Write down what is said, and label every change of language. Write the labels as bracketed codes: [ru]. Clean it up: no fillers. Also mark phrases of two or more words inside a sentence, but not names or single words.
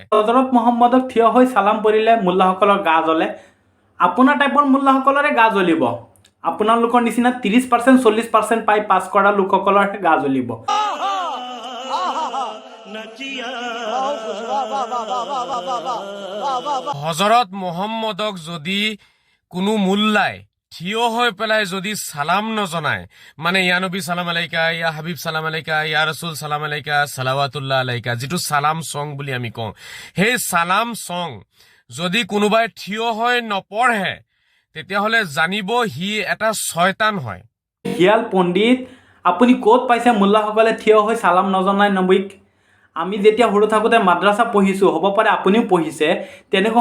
[as] হজৰত মুহাম্মদক থিয় হৈ সালাম পঢ়িলে মোল্লাসকলৰ গা জ্বলে আপোনাৰ টাইপৰ মোল্লাসকলৰে গা জ্বলিব আপোনালোকৰ নিচিনা 30% 40% পাই পাছ কৰা লোকসকলৰহে গা জ্বলিব হজৰত মুহাম্মদক যদি কোনো মোল্লাই থিয় হৈ পেলাই যদি সালাম নজনায় মানে [ar] يا نبي سلام عليك يا حبيب سلام عليك يا رسول سلام عليك صلوات الله عليك [as] যিটো সালাম সং বুলি আমি কওঁ সেই সালাম সং যদি কোনোবাই থিয় হৈ নপঢ়ে তেতিয়াহ'লে জানিব সি এটা শয়তান হয় হিয়াল পণ্ডিত আপুনি ক'ত পাইছে মোল্লাসকলে থিয় হৈ সালাম নজনায় নবীক আমি যেতিয়া সৰু থাকোঁতে মাদ্ৰাছা পঢ়িছোঁ হ'ব পাৰে আপুনিও পঢ়িছে তেনেকুৱা